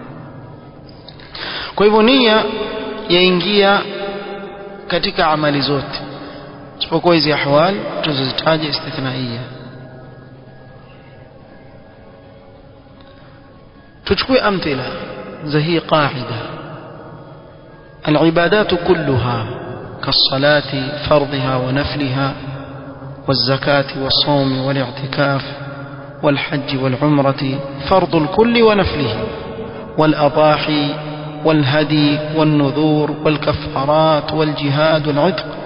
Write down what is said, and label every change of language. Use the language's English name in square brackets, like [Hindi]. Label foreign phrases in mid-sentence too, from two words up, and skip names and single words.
[Swahili] Kwa hivyo nia yaingia katika amali zote isipokuwa hizi ahwal tuzozitaja istithnaia. tuchukue amthila za hii qaida. [Arabic] العبادات كلها كالصلاة فرضها ونفلها والزكاة والصوم والاعتكاف والحج والعمرة فرض الكل ونفله، والأضاحي والهدي والنذور والكفارات والجهاد والعتق.